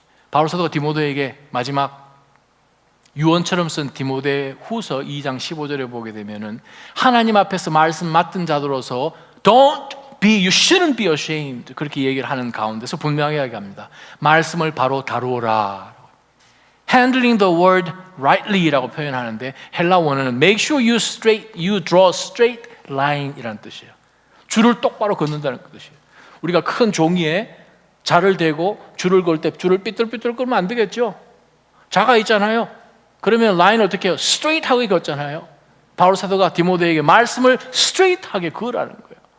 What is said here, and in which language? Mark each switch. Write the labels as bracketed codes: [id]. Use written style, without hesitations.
[ko] 바울 사도가 디모데에게 마지막 유언처럼 쓴 디모데 후서 2장 15절에 보게 되면은 하나님 앞에서 말씀 맡은 자들로서 [en] you shouldn't be ashamed [ko] 그렇게 얘기를 하는 가운데서 분명하게 이야기합니다. 말씀을 바로 다루어라. [en] Handling the word rightly [ko] 라고 표현하는데 헬라 원어는 [en] make sure you draw straight line [ko] 이라는 뜻이에요. 줄을 똑바로 긋는다는 뜻이에요. 우리가 큰 종이에 자를 대고 줄을 걸 때 줄을 삐뚤삐뚤 끌면 안 되겠죠. 자가 있잖아요. 그러면 라인을 어떻게 해요? 스트레이트하게 걷잖아요. 바울 사도가 디모데에게 말씀을 스트레이트하게 그으라는 거예요.